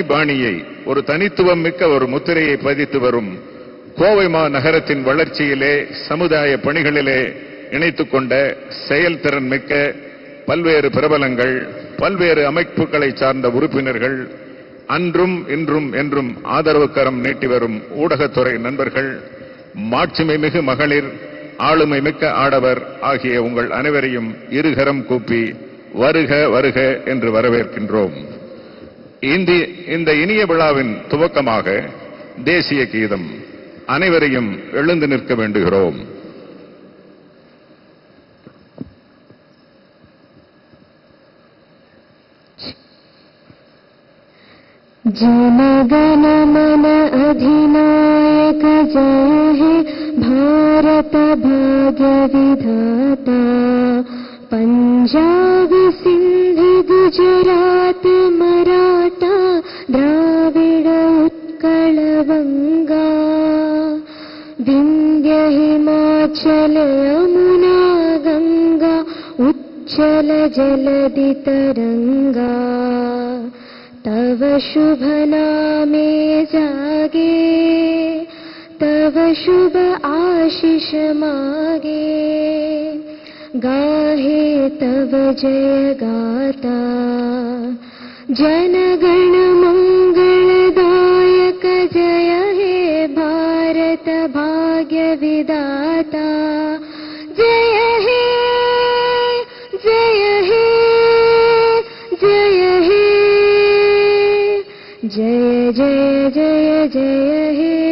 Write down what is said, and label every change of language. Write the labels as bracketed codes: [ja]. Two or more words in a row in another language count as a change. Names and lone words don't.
[ta] பாணியை, ஒரு தனித்துவம் மிக்க ஒரு முத்திரையை பதித்து வரும் கோவை மாநகரத்தின் வளர்ச்சியிலே, சமுதாய பணிகளிலே இணைத்துக் கொண்ட செயல்திறன் மிக்க பல்வேறு பிரபலங்கள், பல்வேறு அமைப்புகளை சார்ந்த உறுப்பினர்கள், அன்றும் இன்றும் என்றும் ஆதரவு கரம் நீட்டி வரும் ஊடகத்துறை நண்பர்கள், மாட்சிமை மிகு மகளிர், ஆளுமை மிக்க ஆடவர் ஆகிய உங்கள் அனைவரையும் இருகரம் கூப்பி வருக வருக என்று வரவேற்கின்றோம். இந்த இனிய விழாவின் துவக்கமாக தேசிய கீதம். அனைவரையும் எழுந்து நிற்க வேண்டுகிறோம். [bn] জনগণমন অধিনায়ক জয় হে ভারত ভাগ্য বিধাতা, পঞ্জাব সিন্ধু গুজরাট মরাঠা দ্রাবিড় উৎকল বঙ্গ, বিন্ধ্য হিমাচল যমুনা গঙ্গা উচ্ছল জলধি তরঙ্গ, তব শুভ নামে জাগে, তব শুভ আশিস মাগে, গাহে তব জয় গাথা, জনগণ মঙ্গলদায়ক জয় হে ভারত ভাগ্য বিধাতা, জয় হে জয় হে জয় হে, জয় জয় জয় জয় হে.